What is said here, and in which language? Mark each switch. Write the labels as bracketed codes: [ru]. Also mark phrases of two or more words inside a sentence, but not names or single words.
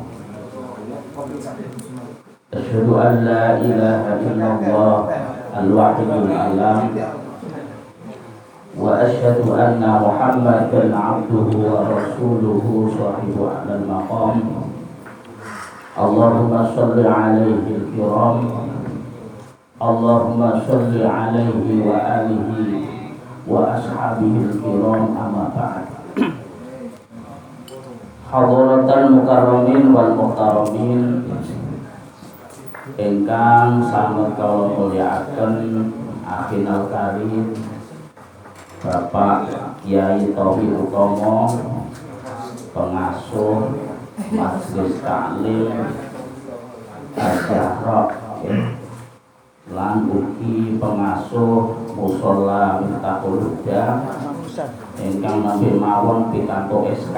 [ar] أشهد أن لا إله إلا الله الواحد العلام وأشهد أن محمدا عبده ورسوله صاحب على المقام. اللهم صل عليه الكرام. اللهم صل عليه وعلى آله وأصحابه الكرام، أما بعد. حضرات المكرمين والمحترمين [jv] ingkang sanget kula mulyakaken [ar] أخينا الكريم [jv] Bapak Kyai Tauhid Utomo, pengasuh Majelis Taklim Al-Zahra, lan ugi pengasuh Mushola Miftahul Huda ingkang nembe mawon pikantuk SK.